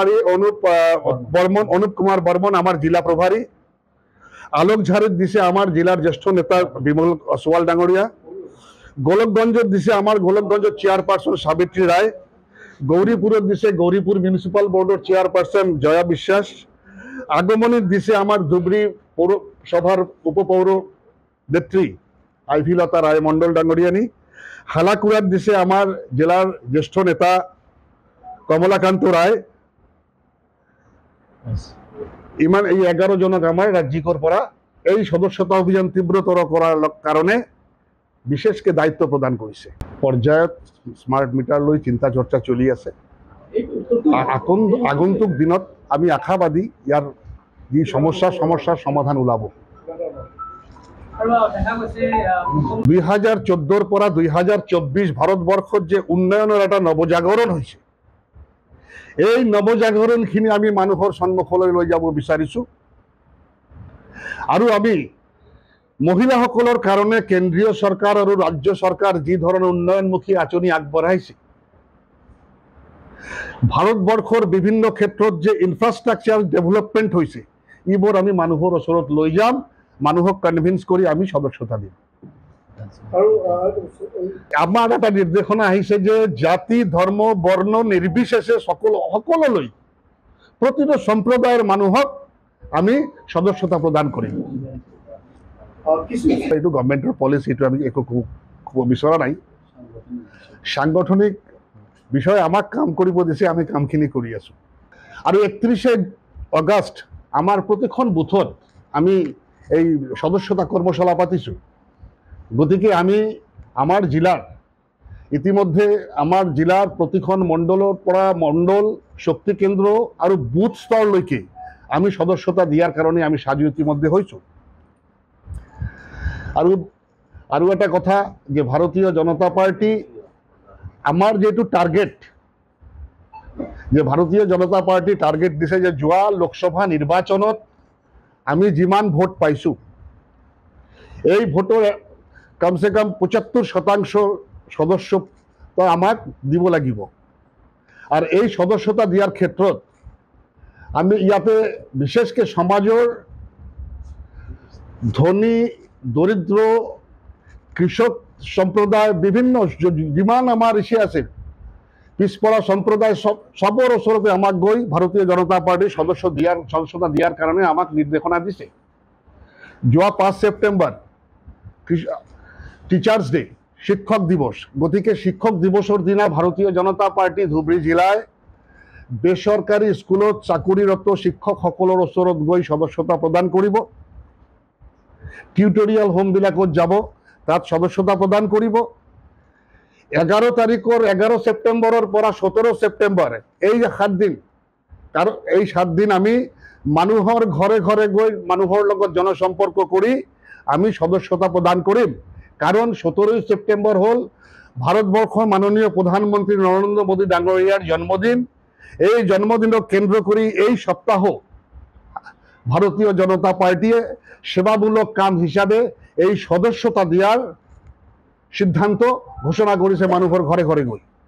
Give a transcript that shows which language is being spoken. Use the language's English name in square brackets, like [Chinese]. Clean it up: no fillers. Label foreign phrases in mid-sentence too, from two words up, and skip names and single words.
[Assamese] কুমার বর্মন আমার জেলা প্রভারী, আলোকঝাড়িত দিছে আমার জেলার জ্যেষ্ঠ নেতা বিমল অসওয়াল ডাঙরিয়া, গোলকগঞ্জত দিছে আমার গোলকগঞ্জ চেয়ারপারসন সাবিত্রী রায়, গৌরীপুরত দিছে গৌরীপুর [English] municipal board's chairperson [Assamese] জয়া বিশ্বাস, আগমনীত দিছে আমার ধুবড়ী পৌরসভার উপপৌর নেত্রী আইভিলতা রায় মন্ডল ডাঙরিয়ানি, হালাকুড়াত দিছে আমার জেলার জ্যেষ্ঠ নেতা কমলাকান্ত রায়। ইমান এই 11 জনক আমার রাজ্যিকর পরা এই সদস্যতা অভিযান তীব্রতর করার কারণে বিশেষকে দায়িত্ব প্রদান করেছে। পর্যায়ত [English] smart meter [Assamese] লৈ চিন্তা চর্চা চলি আছে। আগন্তুক দিনত আমি আশাবাদী ইয়ার যি সমস্যার সমাধান ওলাব। 2014 পৰা 2024 ভারতবর্ষত যে উন্নয়নের একটা নবজাগরণ হয়েছে, এই নবজাগৰণখিনি আমি মানুহৰ সন্মুখলৈ লৈ যাব বিচাৰিছো। আৰু আমি মহিলাসকলৰ কাৰণে কেন্দ্ৰীয় চৰকাৰ আৰু ৰাজ্য চৰকাৰ যি ধৰণৰ উন্নয়নমুখী আঁচনি আগবঢ়াইছে, ভাৰতবৰ্ষৰ বিভিন্ন ক্ষেত্ৰত যে [English] infrastructure development [Assamese] হৈছে, এইবোৰ আমি মানুহৰ ওচৰত লৈ যাম, মানুহক কনভিন্স কৰি আমি সদস্যতা দিম। আমার একটা নির্দেশনা আহিছে যে জাতি ধর্ম বর্ণ নির্বিশেষে সকললৈ প্রতিটো সম্প্রদায়ের মানুহক আমি সদস্যতা প্রদান করিম। এইটো [English] government's policy, [Assamese] এইটো আমি একো কব বিচৰা নাই। সাংগঠনিক বিষয় আমাক কাম কৰিব দিছে, আমি কামখিনি কৰি আছো। আৰু 31 আগষ্ট আমার প্রতিখন বুথত আমি এই সদস্যতা কর্মশালা পাতিছো। গতিকে আমি আমার জেলার ইতিমধ্যে আমার জেলার প্রতিখন মণ্ডলৰ পৰা মণ্ডল শক্তি কেন্দ্র আৰু বুথ স্তৰলৈকে আমি সদস্যতা দিয়ার কারণে আমি সাজু ইতিমধ্যে হয়েছো। আৰু এটা কথা যে ভারতীয় জনতা পার্টি আমার যেহেতু টার্গেট, যে ভারতীয় জনতা পার্টি টার্গেট দিছে যে যোৱা লোকসভা নির্বাচনত আমি যিমান ভোট পাইছো, এই ভোটৰ কমসে কম 75% সদস্যতা আমাক দিব লাগিব। আর এই সদস্যতা দিয়ার ক্ষেত্ৰত আমি ইয়াতে বিশেষকে সমাজৰ ধনী দরিদ্র কৃষক সম্প্রদায় বিভিন্ন যিমান আমার ইসে আছে পিছপৰা সম্প্রদায় সবর ওচৰতে আমাক গৈ ভারতীয় জনতা পার্টির সদস্যতা দিয়ার কারণে আমাক নির্দেশনা দিছে। যোৱা 5 সেপ্টেম্বর [English] Teachers Day, [Assamese] শিক্ষক দিবস। গতিকে শিক্ষক দিবসের দিনা ভারতীয় জনতা পার্টি ধুবড়ী জেলায় বেসরকারি স্কুলত চাকরিরত শিক্ষকসকলৰ ওচৰত গৈ সদস্যতা প্রদান কৰিব। টিউটোরিয়াল হোমবিলাকত যাব, তাত সদস্যতা প্রদান কৰিব। 11 তাৰিখৰ 11 সেপ্টেম্বৰৰ পৰা 17 সেপ্টেম্বৰ এই 7 দিন, কারণ এই 7 দিন আমি মানুহৰ ঘৰে ঘৰে গৈ মানুহৰ লগত জনসম্পর্ক কৰি আমি সদস্যতা প্রদান করিম। [Bangla] কারণ 17 সেপ্টেম্বর হল ভারতবর্ষের মাননীয় প্রধানমন্ত্রী নরেন্দ্র মোদী ডাঙরিয়ার জন্মদিন। এই জন্মদিনক কেন্দ্র করে এই সপ্তাহ ভারতীয় জনতা পার্টিয়ে সেবামূলক কাম হিসাবে এই সদস্যতা দিয়ার সিদ্ধান্ত ঘোষণা করেছে মানুষের ঘরে ঘরে গই।